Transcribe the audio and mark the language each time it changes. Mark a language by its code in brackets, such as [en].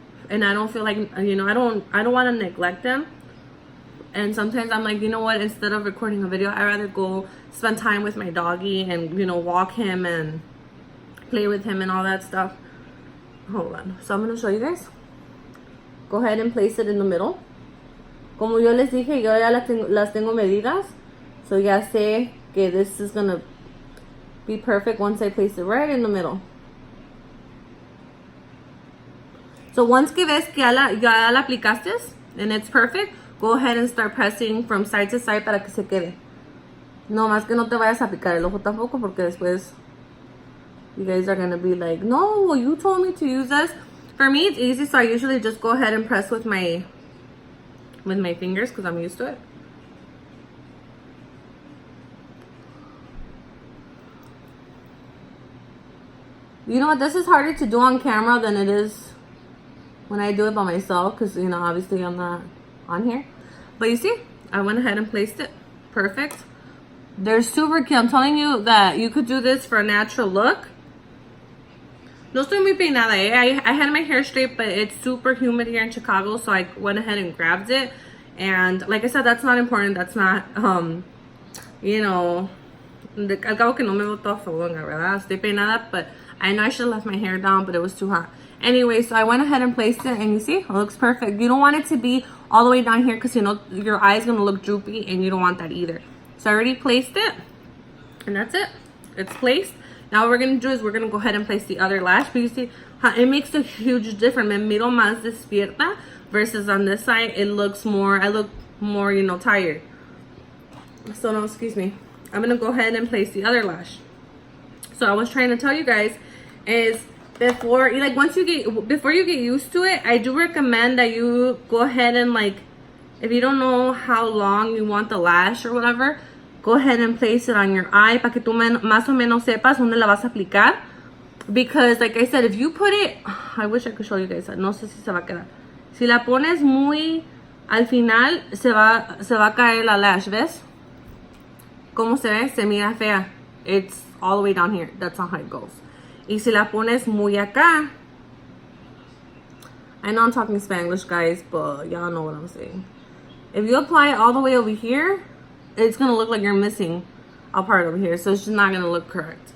[en] And I don't feel like, you know, I don't want to neglect them. And sometimes I'm like, you know what, instead of recording a video, I'd rather go spend time with my doggy and, you know, walk him and play with him and all that stuff. Hold on. So I'm going to show you guys. Go ahead and place it in the middle. [es] Como yo les dije, yo ya las tengo medidas. [en] So [es] ya sé que [en] this is going to be perfect once I place it right in the middle. So once [es] que ves que ya la aplicaste [en] and it's perfect, go ahead and start pressing from side to side [es] para que se quede. No más que no te vayas a aplicar el ojo tampoco, porque después [en] you guys are gonna be like, no, well, you told me to use this. For me, it's easy, so I usually just go ahead and press with my fingers because I'm used to it. You know what? This is harder to do on camera than it is when I do it by myself, because, you know, obviously I'm not on here. But you see, I went ahead and placed it. Perfect. They're super cute. I'm telling you that you could do this for a natural look. [es] No estoy muy peinada, eh? [en] I had my hair straight, but it's super humid here in Chicago, so I went ahead and grabbed it. And like I said, that's not important. That's not, you know, [es] al cabo que no me veo toda fodonga, ¿verdad? Estoy peinada, [en] but I know I should have left my hair down, but it was too hot. Anyway, so I went ahead and placed it, and you see, it looks perfect. You don't want it to be all the way down here, because, you know, your eye is going to look droopy, and you don't want that either. So I already placed it, and that's it. It's placed. Now what we're going to do is we're going to go ahead and place the other lash. But you see, it makes a huge difference. [es] Me miro más despierta [en] versus on this side, it looks more, I look more, you know, tired. So no, excuse me. I'm going to go ahead and place the other lash. So I was trying to tell you guys is before you get used to it, I do recommend that you go ahead and, like, if you don't know how long you want the lash or whatever, go ahead and place it on your eye [es] para que tú más o menos sepas dónde la vas a aplicar. [en] Because like I said, if you put it, I wish I could show you guys, [es] no sé si se va a quedar. Si la pones muy al final, se va a caer la lash, ¿ves? ¿Cómo se ve? Se mira fea. [en] It's all the way down here. That's not how it goes. [es] Y si la pones muy acá, [en] I know I'm talking Spanglish, guys, but y'all know what I'm saying. If you apply it all the way over here, it's gonna look like you're missing a part over here, so it's just not gonna look correct.